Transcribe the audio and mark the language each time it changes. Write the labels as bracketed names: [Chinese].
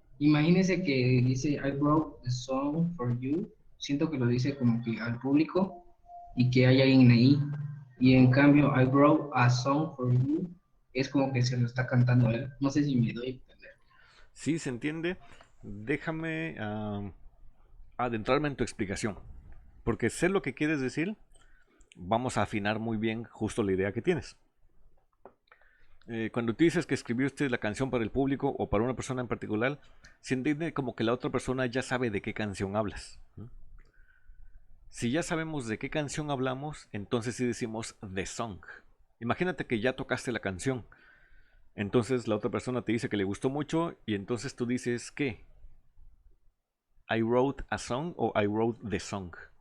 [Spanish] Imagínese que dice [English] I wrote the song for you. [Spanish] Siento que lo dice como que al público y que hay alguien ahí. Y en cambio, [English] I wrote a song for you [Spanish] es como que se lo está cantando a él. No sé si me doy a entender. ¿Sí se entiende? Déjame adentrarme en tu explicación. Porque sé lo que quieres decir. Vamos a afinar muy bien justo la idea que tienes. Cuando tú dices que escribiste la canción para el público o para una persona en particular, se entiende como que la otra persona ya sabe de qué canción hablas, ¿no? Si ya sabemos de qué canción hablamos, entonces sí decimos the song. Imagínate que ya tocaste la canción. Entonces la otra persona te dice que le gustó mucho y entonces tú dices ¿qué? [English] I wrote a song o I wrote the song.